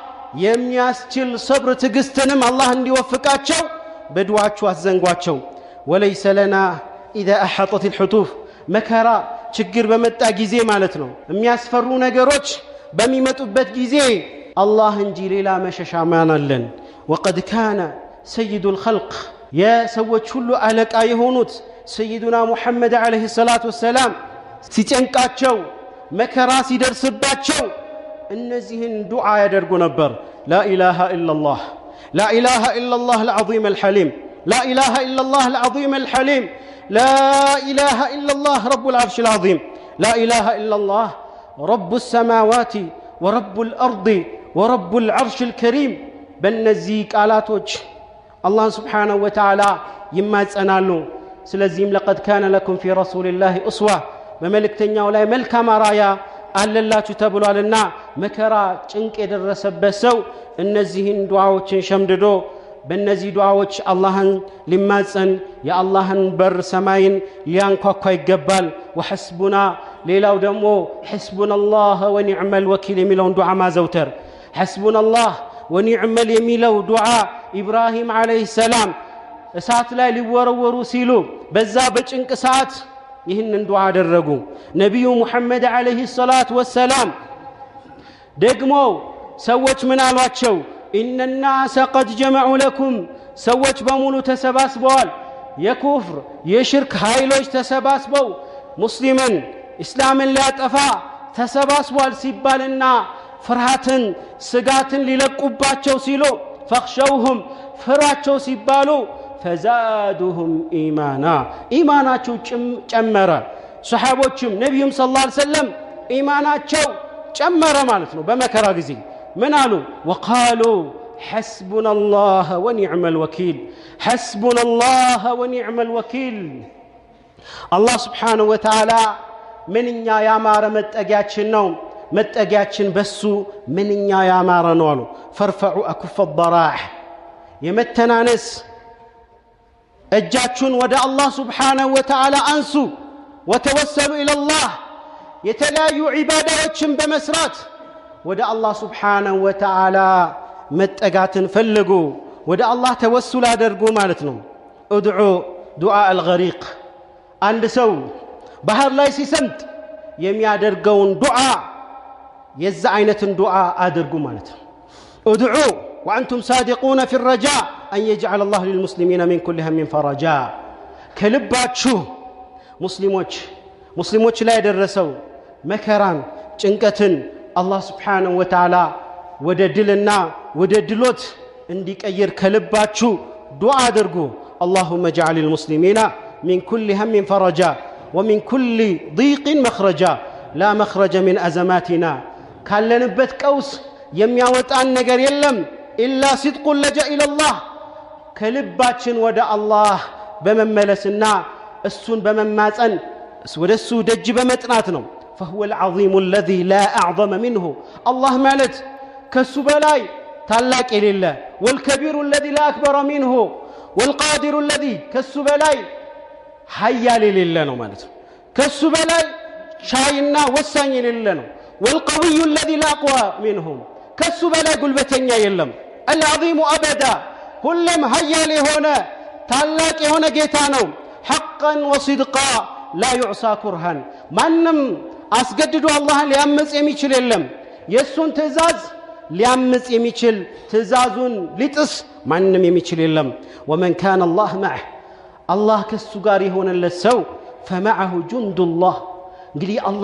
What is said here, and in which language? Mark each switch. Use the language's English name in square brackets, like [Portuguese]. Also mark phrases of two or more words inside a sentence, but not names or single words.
[Amharic] የሚያስችል صبر ትግስትንም አላህ እንዲወፍቃቸው በዱዓቸው አዘንጓቸው [Arabic] وليس لنا اذا احاطت الحتوف [Amharic] መከራ ችግር በመጣ ጊዜ ማለት ነው የሚያስፈሩ ነገሮች በሚመጡበት ጊዜ አላህ እንጂ ሌላ መሸሻ ማን አለን [Arabic] وقد كان سيد الخلق يا [Amharic] ሰዎች ሁሉ አለቃ የሆኑት سيدنا [Arabic] محمد عليه الصلاه والسلام [Amharic] ሲጨንቃቸው መከራ ሲደርስባቸው እነዚህን ዱዓ ያደርጉ ነበር [Arabic] لا اله الا الله لا اله الا الله العظيم الحليم لا اله الا الله العظيم الحليم لا اله الا الله رب العرش العظيم لا اله الا الله رب السماوات ورب الارض ورب العرش الكريم [Amharic] በእነዚህ ቃላቶች [Arabic] الله سبحانه وتعالى [Amharic] ይማጸናሉ ስለዚህም [Arabic] لقد كان لكم في رسول الله اسوه [Amharic] በመልእክተኛው ላይ መልካም አራያ አለላችሁ ተብሏልና መከራ ጭንቅ የደረሰበት ሰው እነዚህን ዱዓዎችን ሸምድዶ በእነዚህ ዱዓዎች አላህን ሊማጸን የአላህን በር ሰማይን ሊያንኳኳ ይገባል وحسبنا ሌላው ደግሞ [Arabic] حسبنا الله ونعم الوكيل [Amharic] የሚለውን ዱዓ ማዘውተር [Arabic] حسبنا الله ونعم [Amharic] የሚለው ዱዓ ኢብራሂም አለይሂ ሰላም እሳት ላይ ሊወረወሩ ሲሉ በዛ በጭንቅ ሰዓት ይህንን ዱዓ አደረጉ ነብዩ ሙሐመድ አለይሂ ሰላቱ ወሰላም ደግሞ ሰዎች ምን አሏቸው [Arabic] ان الناس قد جمعوا لكم [Amharic] ሰዎች በሙሉ ተሰባስበዋል የኩፍር የሽርክ ኃይሎች ተሰባስበው ሙስሊምን እስላምን ሊያጠፋ ተሰባስበዋል ሲባልና ፍርሃትን ስጋትን ሊለቁባቸው ሲሉ فخشوهم ፍራቸው ሲባሉ [Arabic] فزادهم ايمانا [Amharic] ايماناቸው ጨመረ ሱሐቦችም ነብዩም ሰለላሁ ዐለይሂ ወሰለም ኢማናቸው ጨመረ ማለት ነው በመከራ ጊዜ ምን አሉ [Arabic] وقالوا حسبنا الله ونعم الوكيل حسبنا الله ونعم الوكيل الله سبحانه وتعالى [Amharic] ምንኛ ያማረ መጠጊያችን ነው መጠጊያችን በሱ ምንኛ ያማረ ነው አሉ [Arabic] فرفعوا اكف الضراح [Amharic] የመተናነስ እጃችሁን ወደ አላህ [Arabic] سبحانه وتعالى [Amharic] አንሱ [Arabic] وتوسلوا الى الله [Amharic] የተለያዩ ዒባዳዎችን በመስራት ወደ አላህ [Arabic] سبحانه وتعالى [Amharic] መጠጋትን ፈልጉ ወደ አላህ ተወሱል አድርጉ ማለት ነው [Arabic] ادعوا دعاء الغريق [Amharic] አንድ ሰው ባህር ላይ ሲሰምጥ የሚያደርገውን ዱዓ የዛ አይነትን ዱዓ አድርጉ ማለት ነው [Arabic] ادعوا وانتم صادقون في الرجاء ان يجعل الله للمسلمين من كل هم فرجا [Amharic] ከልባችሁ ሙስሊሞች ላይ ደረሰው መከራን ጭንቀትን አላህ [Arabic] سبحانه وتعالى [Amharic] ወደ ድልና ወደ ድሎት እንዲቀይር ከልባችሁ ዱዓ አድርጉ [Arabic] اللهم اجعل المسلمين من كل هم فرجا ومن كل ضيق مخرجا لا مخرج من ازماتنا [Amharic] ካለንበት ቀውስ የሚያወጣን ነገር የለም [Arabic] إلا صدق اللجأ إلى الله [Amharic] ከልባችን ወደ አላህ በመመለስና እሱን በመማጸን ወደሱ ደጅ በመጥናት ነው [Arabic] فهو العظيم الذي لا أعظم منه الله [Amharic] ማለት ከሱ በላይ ታላቅ የሌለ [Arabic] والكبير الذي لا أكبر منه والقادر الذي [Amharic] ከሱ በላይ ኃያል የሌለ ነው ማለት ነው ከሱ በላይ ቻይና ወሳኝ የሌለ ነው [Arabic] والقوي الذي لا أقوى منه [Amharic] ከሱ በላይ ጉልበተኛ የለም العظيم أبدا ሁሉም ኃያል የሆነ ታላቅ የሆነ ጌታ ነው [Arabic] حقا وصدقا لا يعصى كرها [Amharic] ማንም አስገድዶ አላህን ሊያምጽ የሚችል የለም የሱን ትእዛዝ ሊያምጽ የሚችል ትእዛዙን ሊጥስ ማንም የሚችል የለም [Arabic] ومن كان الله معه [Amharic] الله ከሱ ጋር የሆነለት ሰው [Arabic] فمعه جند الله [Amharic] እንግዲህ አላህ